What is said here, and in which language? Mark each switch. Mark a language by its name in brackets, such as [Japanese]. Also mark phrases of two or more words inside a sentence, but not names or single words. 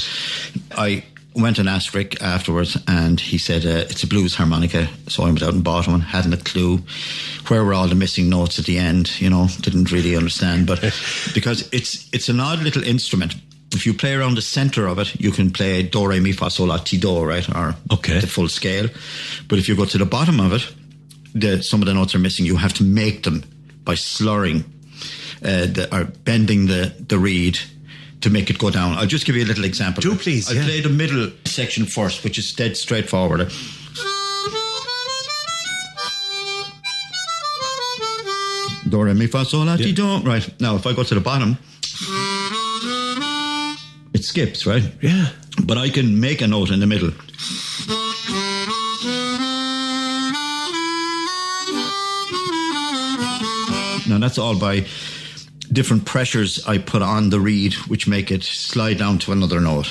[English] I went and asked Rick afterwards, and he said it's a blues harmonica. So I went out and bought one. Hadn't a clue where were all the missing notes at the end. Didn't really understand, but because it's an odd little instrument. If you play around the centre of it, you can play do, re, mi, fa, sol, la, ti, do, right, or the full scale. But if you go to the bottom of it, some of the notes are missing. You have to make them by slurring or bending the reed to make it go down. I'll just give you a little example. Do please. I'll play the middle section first, which is dead straightforward. Do, re, mi, fa, sol, la, ti, do. Right. Now, if I go to the bottom, it skips, right? Yeah. But I can make a note in the middle. Now, that's all by different pressures I put on the reed, which make it slide down to another note.